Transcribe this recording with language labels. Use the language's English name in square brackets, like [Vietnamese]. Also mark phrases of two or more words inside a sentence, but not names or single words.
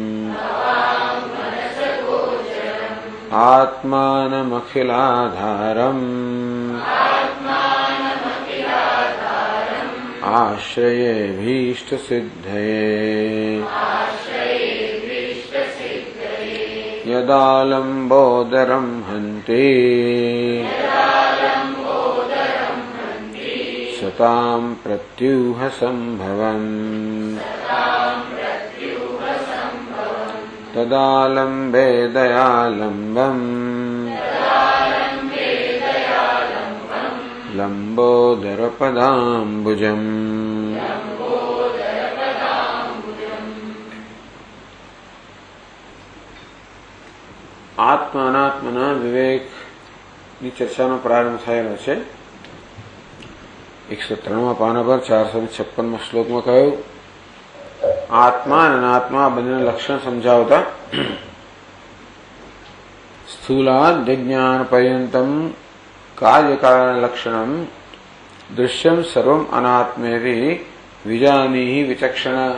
[Sanskrit] आत्मानमखिलाधारम् आश्रयेऽभीष्टसिद्धये यदालम्बोदरं हन्ति सतां प्रत्यूहसम्भवम् तदालम्बे दयालम्बम् लंबोदरपदाम्बुजम्। [Gujarati] આત્મા અનાત્માના વિવેકની ચર્ચાનો પ્રારંભ થયેલો છે. 193 પાના પર 456 શ્લોકમાં કહ્યું આત્મા અને અનાત્મા બંનેના લક્ષણ સમજાવતા [Sanskrit] સ્થૂલાદ વિજ્ઞાન પર્યંતમ કાર્યકારણ લક્ષણમ દૃશ્યમ સર્વમ અનાત્મેતિ વિજાનીહિ વિચક્ષણ.